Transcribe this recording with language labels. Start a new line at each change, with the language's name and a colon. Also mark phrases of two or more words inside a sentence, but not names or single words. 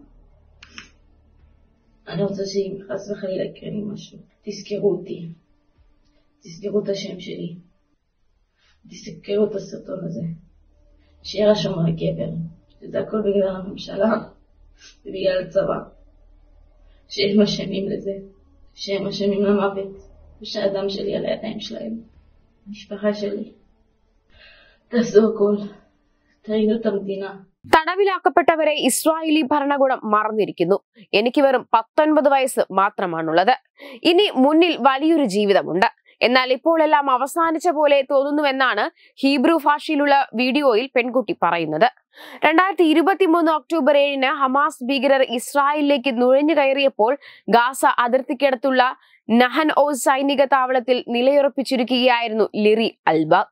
Hebrew: אני רוצה שאם חס וחלילה יקרה לי משהו, תזכרו אותי, תזכרו את השם שלי, תזכרו את הסרטון הזה, שיהיה רשום על הקבר, שזה הכל בגלל הממשלה ובגלל הצבא, שהם אשמים לזה, שהם אשמים למוות, ושהאדם שלי על הידיים שלהם, המשפחה שלי. תעשו הכל, תרידו את המדינה.
Malayalam: തടവിലാക്കപ്പെട്ടവരെ ഇസ്രായേലി ഭരണകൂടം മറന്നിരിക്കുന്നു. എനിക്ക് വെറും 19 വയസ്സ് മാത്രമാണുള്ളത്. ഇനി മുന്നിൽ വലിയൊരു ജീവിതമുണ്ട്. എന്നാൽ ഇപ്പോൾ എല്ലാം അവസാനിച്ച പോലെ തോന്നുന്നുവെന്നാണ് ഹീബ്രു ഭാഷയിലുള്ള വീഡിയോയിൽ പെൺകുട്ടി പറയുന്നത്. 2023 ഒക്ടോബർ 7 ഹമാസ് ഭീകരർ ഇസ്രായേലിലേക്ക് നുഴഞ്ഞു കയറിയപ്പോൾ ഗാസ അതിർത്തിക്കടുത്തുള്ള നഹൻ ഓസ് സൈനിക താവളത്തിൽ നിലയുറപ്പിച്ചിരിക്കുകയായിരുന്നു ലിറി അൽബാഗ്.